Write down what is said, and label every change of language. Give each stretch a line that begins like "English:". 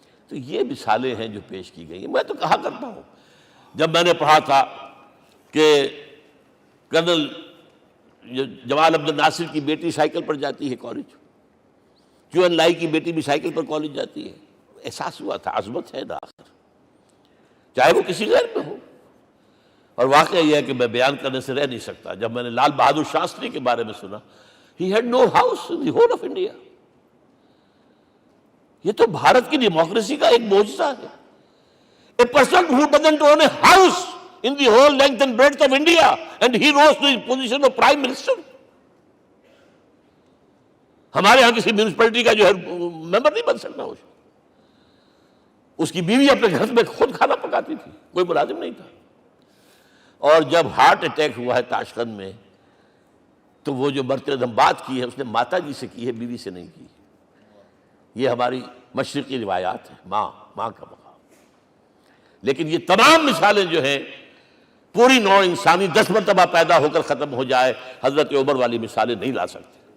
Urdu: تو یہ مثالیں ہیں جو پیش کی گئی ہیں. میں تو کہا کرتا ہوں، جب میں نے پڑھا تھا کہ کرنل جمال عبد الناصر کی بیٹی سائیکل پر جاتی ہے کالج، کیو این لائی کی بیٹی بھی سائیکل پر کالج جاتی ہے، احساس ہوا تھا عظمت ہے نا آخر، چاہے وہ کسی غیر میں ہو. اور واقعہ یہ ہے کہ میں بیان کرنے سے رہ نہیں سکتا. جب میں نے لال بہادر شاستری کے بارے میں سنا،
English: he had no house in the whole of India.
Urdu: یہ تو بھارت کی ڈیموکریسی کا ایک معجزہ ہے.
English: A person who doesn't own a house in the whole length and breadth of India, and he rose to the position of Prime Minister.
Urdu: ہمارے ہاں کسی میونسپلٹی کا جو ہے ممبر نہیں بن سکتا، اس کی بیوی اپنے گھر میں خود کھانا پکاتی تھی، کوئی ملازم نہیں تھا۔ اور جب ہارٹ اٹیک ہوا ہے تاشقند میں، تو وہ جو مرتد ہم بات کی ہے اس نے ماتا جی سے کی ہے، بیوی سے نہیں کی۔ یہ ہماری مشرقی روایات ہیں، ماں کا مقام۔ لیکن یہ تمام مثالیں جو ہیں، پوری نوع انسانی 10 مرتبہ پیدا ہو کر ختم ہو جائے، حضرت عمر والی مثالیں نہیں لا سکتے۔